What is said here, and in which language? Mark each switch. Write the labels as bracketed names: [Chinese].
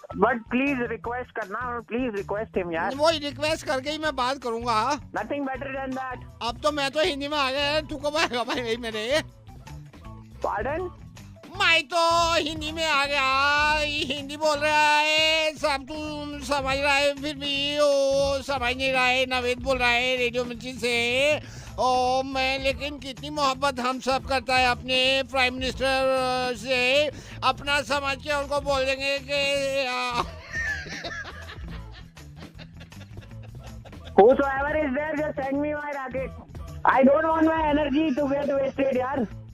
[English] But please request करना. Please request him यार. [Hindi] वही रिक्वेस्ट करके ही मैं बात करूँगा. [English] Nothing better than that. [Hindi] अब तो मैं तो हिंदी में आ गया. तू कब आएगा भाई मेरे? [English] Pardon? [Hindi] मैं तो हिंदी में आ गया, हिंदी बोल रहा है सब, तू समझ रहा है, फिर भी वो समझ नहीं रहा है। नवेद बोल रहा है रेडियो मिर्ची से। ओ मैं, लेकिन कितनी मोहब्बत हम सब करता है अपने प्राइम मिनिस्टर से, अपना समझ के उनको बोल देंगे कि [English] Whosoever is there, just send me my racket. I don't want my energy to get wasted, यार.